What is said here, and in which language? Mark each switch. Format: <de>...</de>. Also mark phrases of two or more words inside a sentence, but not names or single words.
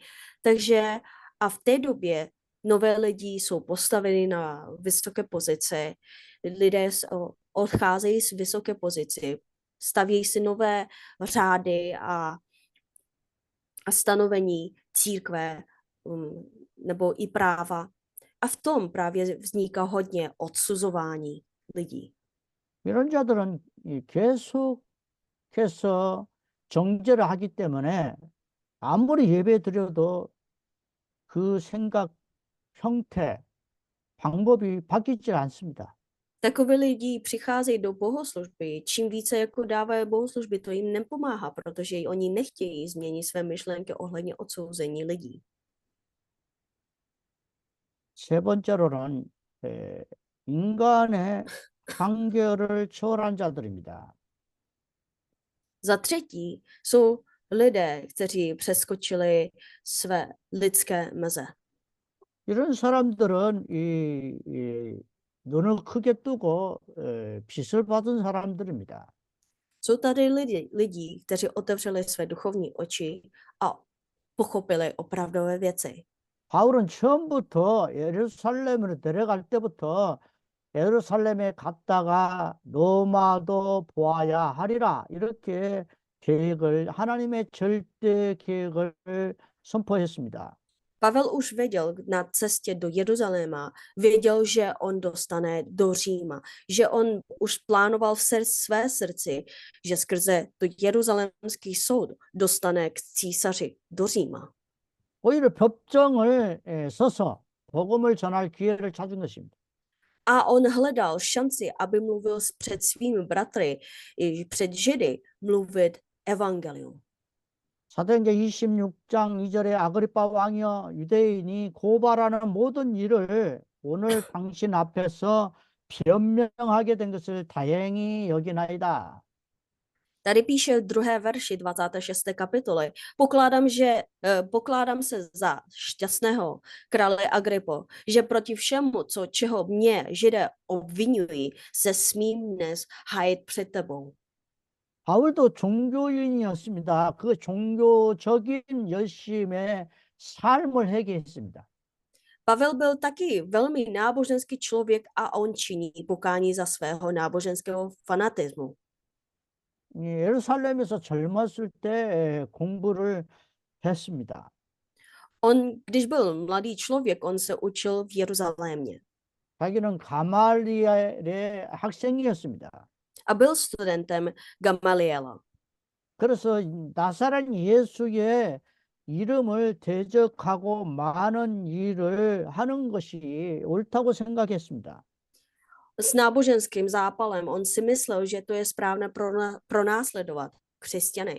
<cs>Takže a v té době nové lidi jsou postaveni na vysoké pozice, lidé odcházejí z vysoké pozici, stavějí si nové řády a stanovení církve nebo i práva. A v tom právě vzniká hodně odsuzování lidí.</cs> <ko>이런 자들은 계속해서 정죄를 하기 때문에 아무리 예배 드려도 그 생각, 형태, 방법이 바뀌질 않습니다.</ko> <cs>Takové lidi přicházejí do bohoslužby. Čím více jako dávají bohoslužby, to jim nepomáhá, protože oni nechtějí změnit své myšlenky ohledně odsouzení lidí.</cs> <ko>세 번째로는 인간의 판결을 초월한 자들입니다.</ko> <cs>Za třetí jsou lidé, kteří přeskočili své lidské meze.</cs> <ko>이런 사람들은 눈을 크게 뜨고 빚을 받은 사람들입니다.</ko> <cs>Jsou tady lidi, kteří otevřeli své duchovní oči a pochopili opravdové věci.</cs> <ko>바울은 처음부터 예루살렘으로 데려갈 때부터 예루살렘에 갔다가 로마도 보아야 하리라 이렇게 하나님의 절대 계획을 선포했습니다.</ko> <cs>Pavel už věděl na cestě do Jeruzaléma, věděl, že on dostane do Říma, že on už plánoval v své srdci, že skrze to jeruzalémský soud dostane k císaři do Říma.</cs> <ko>오히려 법정을 서서 복음을 전할 기회를 찾은 것입니다.</ko> <cs>A on hledal šanci, aby mluvil před svými bratry, i před Židy, mluvit evangelium.</cs> <ko>사도행전 26장 2절에 아그리빠 왕이여 유대인이 고발하는 모든 일을 오늘 당신 앞에서 변명하게 된 것을 다행히 여기나이다.</ko> <cs>Tady píše v 2. verši 26. kapitoly. Pokládám se za šťastného, krále Agripo, že proti všemu, čeho mě Židé obvinují, se smím dnes hájit před tebou.</cs> <ko>바울도 종교인이었습니다. 그 종교적인 열심에 삶을 회개했습니다.</ko> <cs>Pavel byl taky velmi náboženský člověk a on činí pokání za svého náboženského fanatismu.</cs> <ko>예루살렘에서 젊었을 때 공부를 했습니다.</ko> <cs>Když byl mladý člověk, on se učil v Jeruzalémě.</cs> <ko>자기는 가말리엘의 학생이었습니다.</ko> <cs>A byl studentem Gamaliela.</cs> <ko>그래서 나사렛 예수의 이름을 대적하고 많은 일을 하는 것이 옳다고 생각했습니다.</ko> <cs>S náboženským zápalem on si myslel, že to je správné pronásledovat křesťany.</cs>